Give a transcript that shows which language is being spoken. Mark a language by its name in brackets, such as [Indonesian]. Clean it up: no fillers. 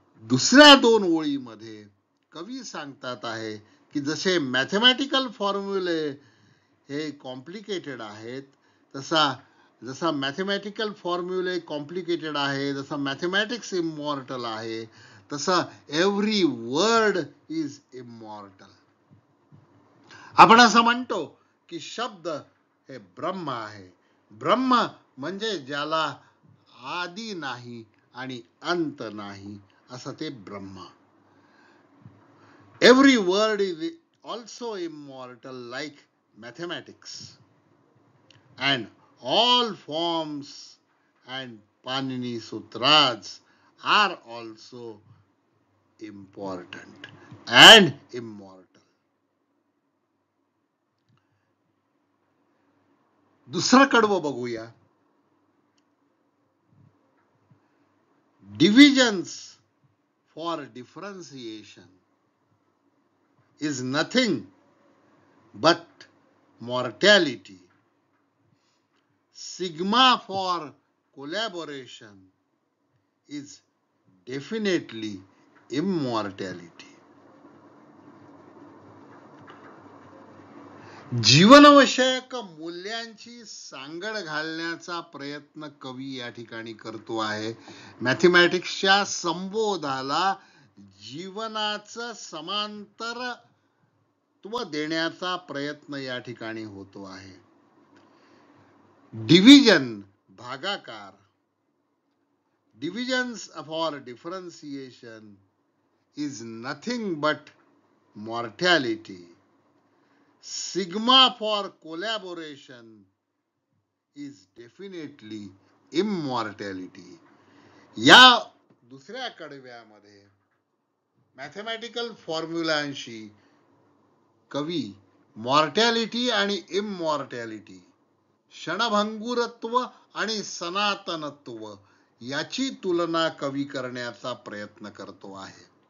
[Marathi] दुसऱ्या 2 ओळीमध्ये कवी सांगतात आहे की जसे मॅथेमॅटिकल फॉर्म्युले हे कॉम्प्लिकेटेड आहेत, जसा मॅथेमॅटिकल फॉर्म्युले कॉम्प्लिकेटेड आहे, जसा मॅथेमॅटिक्स इमॉर्टल आहे, तसा [English] Every word is immortal. [Marathi] आपण असं म्हणतो की शब्द हे ब्रह्म आहे. ब्रह्म म्हणजे ज्याला आदी नाही आणि अंत नाही असं ते ब्रह्म. [English] Every word is also immortal like mathematics and all forms and Panini Sutras are also important and immortal. [Marathi] दुसरं कडवं बघूया. [English] Divisions for differentiation is nothing but mortality. Sigma for collaboration is definitely immortality. [Marathi] जीवनविषयक मूल्यांची सांगड घालण्याचा प्रयत्न कवी या ठिकाणी करतो आहे. मॅथेमॅटिक्सच्या संबोधाला जीवनाचं समांतरत्व देण्याचा प्रयत्न या ठिकाणी होतो आहे. [English] Division भागाकार, divisions for differentiation is nothing but mortality. Sigma for collaboration is definitely immortality. [Marathi] या दुसऱ्या कडव्यामध्ये मॅथेमॅटिकल फॉर्म्युलांशी कवी मॉर्टॅलिटी आणि इमॉर्टॅलिटी, क्षणभंगुरत्व आणि सनातनत्व याची तुलना कवी करण्याचा प्रयत्न करतो आहे.